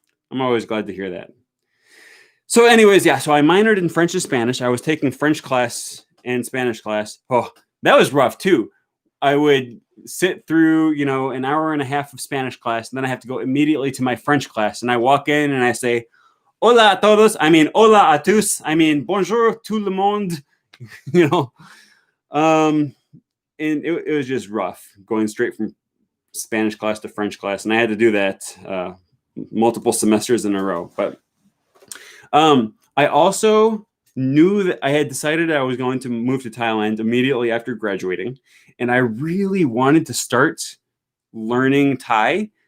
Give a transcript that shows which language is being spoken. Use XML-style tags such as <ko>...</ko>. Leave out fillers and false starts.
<en>I'm always glad to hear that. So anyways, so I minored in French and Spanish. I was taking French class and Spanish class. Oh, that was rough too. I would sit through, an hour and a half of Spanish class, and then I have to go immediately to my French class. And I walk in and I say,</en> <es>hola a todos.</es> <en>I mean,</en> <fr>hola a tous.</fr> <en>I mean,</en> <fr>bonjour tout le monde.</fr> <en>And it was just rough going straight from Spanish class to French class. And I had to do that multiple semesters in a row. But I also knew that I had decided I was going to move to Thailand immediately after graduating, and I really wanted to start learning Thai.</en>